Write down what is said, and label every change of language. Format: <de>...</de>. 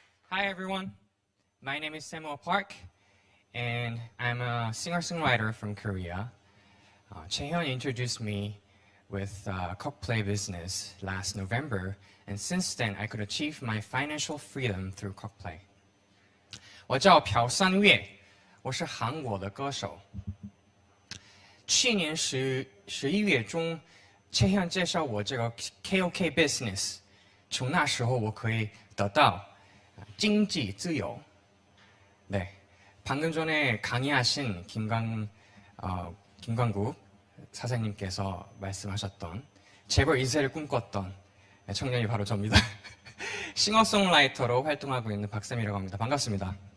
<en>Hi everyone, my name is Samuel Park, and I'm a singer-songwriter from Korea. Chaehyun introduced me with Kokplay business last November, and since then I could achieve my financial freedom through Kokplay.</en> <zh>我叫朴三月，我是韩国的歌手。去年11月中，Chaehyun介绍我这个 KOK business，从那时候我可以得到 经济自由.</zh> <ko>네, 방금 전에 강의하신 김광국 사장님께서 말씀하셨던 재벌 2세를 꿈꿨던 청년이 바로 저입니다. 싱어송라이터로 활동하고 있는 박샘이라고 합니다. 반갑습니다.</ko>